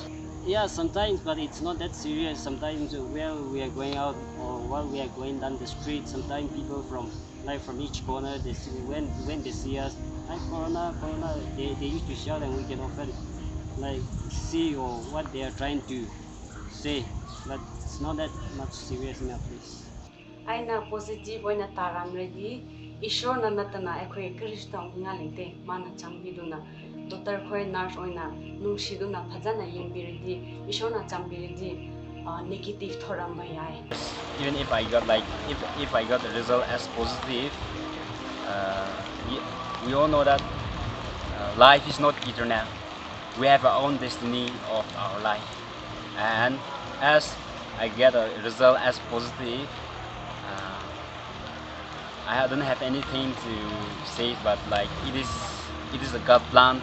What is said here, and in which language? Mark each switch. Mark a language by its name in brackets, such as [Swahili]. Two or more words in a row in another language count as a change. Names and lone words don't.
[English] Yeah, sometimes, but it's not that serious. Sometimes while we are going out or while we are going down the street, sometimes people from each corner, they see, when they see us, like corona, they used to shout, and we can often like see or what they are trying to say, but it's not that much serious in our place. [Manipuri] aina positive oina taramredi ishorna natana ekhoi krista unga lete mana chambiduna doctor khoi nurse oina nungsiduna phajana yengbiredi ishorna chambiredi negative thoramba yai. [English] Even if I got if I got the result as positive, we all know that life is not eternal. We have our own destiny of our life, and as I get a result as positive, I don't have anything to say, but like it is a God plans.